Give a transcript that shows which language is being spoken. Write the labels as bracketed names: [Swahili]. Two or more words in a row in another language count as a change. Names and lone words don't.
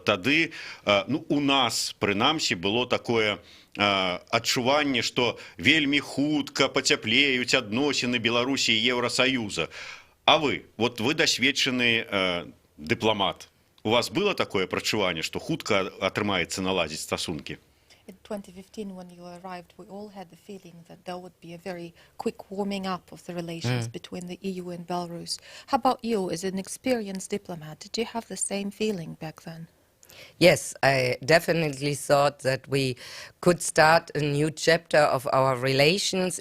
[Belarusian] Тады у нас, прынамсі, было такое адчуванне, што вельмі хутка пацяплеюць адносіны Беларусі і Еўрасаюза. А вы дасведчаны дыпламат. У вас было такое прачуванне, што хутка атрымаецца наладзіць стасункі? [English] In 2015, when you arrived, we all had the feeling that there would be a very quick warming up of the relations between the EU and Belarus. How about you, as an experienced diplomat? Did you have the same feeling back then? Yes, I definitely thought that we could start a new chapter of our relations.